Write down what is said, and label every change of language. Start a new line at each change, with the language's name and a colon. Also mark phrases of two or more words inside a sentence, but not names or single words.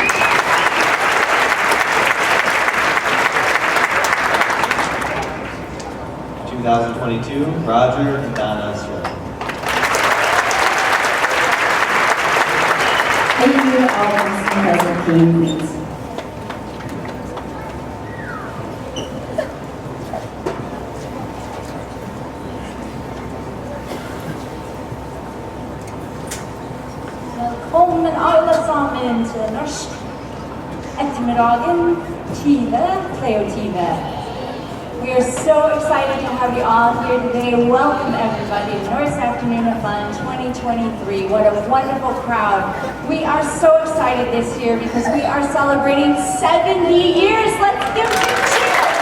English: 2022, Roger and Donna Sterling. Thank you to all past and present King and Queens.
Norwegian: Velkommen alle sammen til norsk ettermiddagen 2023.
English: We are so excited to have you all here today. Welcome everybody to Norse Afternoon of Fun 2023. What a wonderful crowd. We are so excited this year because we are celebrating 70 years. Let's give them a cheer.